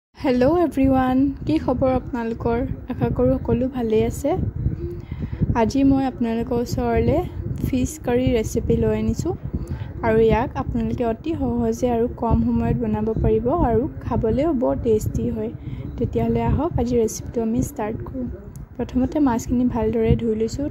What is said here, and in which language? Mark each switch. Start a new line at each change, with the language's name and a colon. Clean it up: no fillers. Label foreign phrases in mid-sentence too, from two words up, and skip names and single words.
English: hello everyone
Assamese: কি খবৰ আপোনালোকৰ আশা কৰোঁ সকলো ভালে আছে। আজি মই আপোনালোকৰ ওচৰলৈ
English: fish curry
Assamese: ৰেচিপি লৈ আনিছোঁ আৰু ইয়াক আপোনালোকে অতি সহজে আৰু কম সময়ত বনাব পাৰিব আৰু খাবলৈও বৰ টেষ্টি হয়। তেতিয়াহ'লে আহক আজি ৰেচিপিটো আমি ষ্টাৰ্ট কৰোঁ। প্ৰথমতে মাছখিনি ভালদৰে ধুই লৈছোঁ।